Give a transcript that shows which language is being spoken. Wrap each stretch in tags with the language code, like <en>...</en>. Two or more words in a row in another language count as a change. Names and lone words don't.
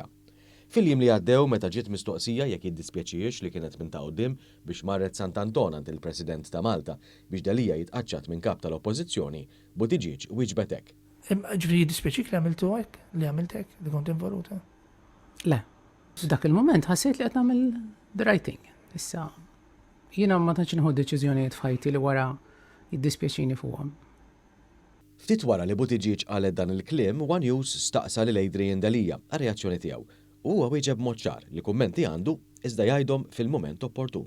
<mt>Fil-jiem li għaddew meta ġiet mistoqsija jekk jiddispjaċiex li kienet minn ta' quddiem biex marret Sant'Anton għand il-President ta' Malta biex Delija jitqaċċat minn kap tal-Oppożizzjoni, Buttigieg wieġbet hekk. Ġifieri jiddispjaċik li għamiltu hekk, li għamilt hekk, li kont involuta? Le, f'dak il-moment ħassejt li qed nagħmel</mt> <en>the right thing.</en> <mt>Issa jiena ma tantx inħu deċiżjonijiet f'ħajti li wara jiddispjaċini fuqhom. Ftit wara li Buttigieg qalet dan il-kliem, One News staqsa lil Adrian Delija għar-reazzjoni tiegħu. Huwa wieġeb mod ċar li kummenti għandu iżda jgħidhom fil-mument opportun.</mt>